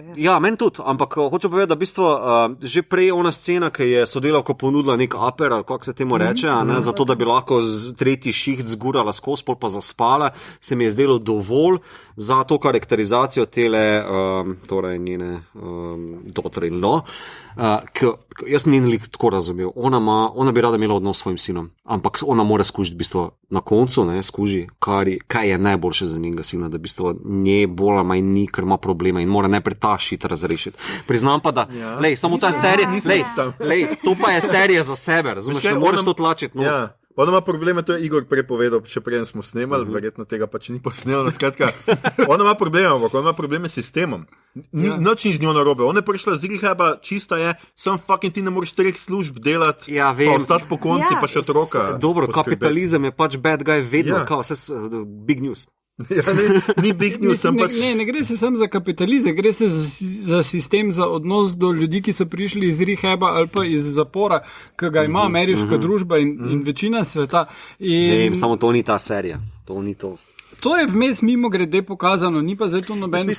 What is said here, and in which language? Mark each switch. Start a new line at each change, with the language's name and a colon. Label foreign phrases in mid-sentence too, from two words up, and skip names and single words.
Slovenian: Ja, meni tudi, ampak hočem povedati, da v bistvu že prej ona scena, ki je sodelavka ponudila nek aper, ali kako se temu reče, zato da bi lahko tretji šiht zgurala skozi, pol pa zaspala, se mi je zdelo dovolj za to karakterizacijo tele, torej njene daughter-in-law. Jaz njen lik tako razumel. Ona bi rada imela odnos s svojim sinom, ampak ona mora skužiti v bistvu na koncu, skuži, kaj je najboljše za njenega sina, da v bistvu nje bolj ali manj ni, ker ima problema in mora najprej ta šit razrešiti. Priznam pa, da samo ta serija, to pa je serija za sebe, razumeš, ne moreš to tlačiti. Ona ima probleme, to je Igor prepovedal, še preden smo snemali, verjetno tega pač ni posnel. Skratka, ona ima probleme s sistemom. Nič ni z njo narobe. Ona je prišla z rehaba, čista je, sam fucking ti ne moreš 3 služb delati, pa ostati po konci, pa še otroka. Dobro, kapitalizem je pač
English: bad guy
Slovenian: vedno, kao vse
English: big news.
Slovenian: Ni
English: big news,
Slovenian: ne gre se sam za kapitalizem, gre se za sistem, za odnos do ljudi, ki so prišli iz rehaba ali pa iz zapora, ki ga ima ameriška družba in večina sveta. Samo to ni ta serija, to ni to. To je vmes mimo grede pokazano, ni pa zdaj to noben fokus.